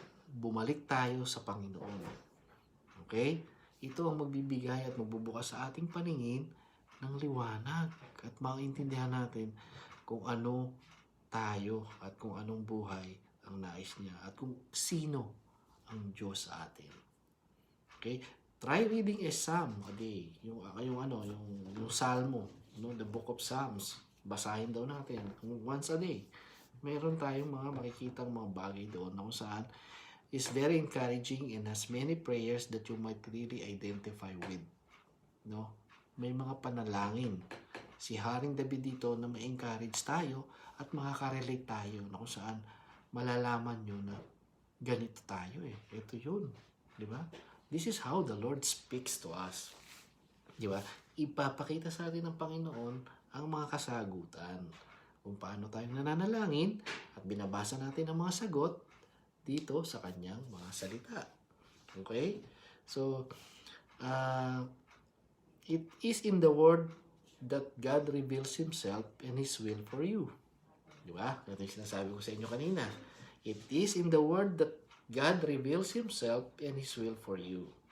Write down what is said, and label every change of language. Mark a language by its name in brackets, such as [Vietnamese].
[Filipino] Bumalik tayo sa Panginoon. Okay? Ito ang magbibigay at magbubukas sa ating paningin ng liwanag at maintindihan natin kung ano tayo at kung anong buhay ang nais niya at kung sino ang Diyos sa atin. Okay? [English] Try reading a psalm a day. [Filipino] Yung Salmo, no? [English] The book of Psalms. [Filipino] Basahin daw natin [English] once a day. [Filipino] Meron tayong mga makikitang mga bagay doon na kung saan [English] is very encouraging and has many prayers that you might really identify with. No? [Filipino] May mga panalangin si Haring David dito na ma-encourage tayo at makaka-relate tayo na kung saan malalaman nyo na ganito tayo eh. Ito yun. Di ba? [English] This is how the Lord speaks to us. Di ba? [Filipino] Ipapakita sa atin ng Panginoon ang mga kasagutan. Kung paano tayo nananalangin at binabasa natin ang mga sagot dito sa kanyang mga salita. Okay? [English] So, it is in the Word that God reveals Himself and His will for you. Di ba? [Filipino] Ito yung sinasabi ko sa inyo kanina. [English] It is in the Word that God reveals Himself and His will for you.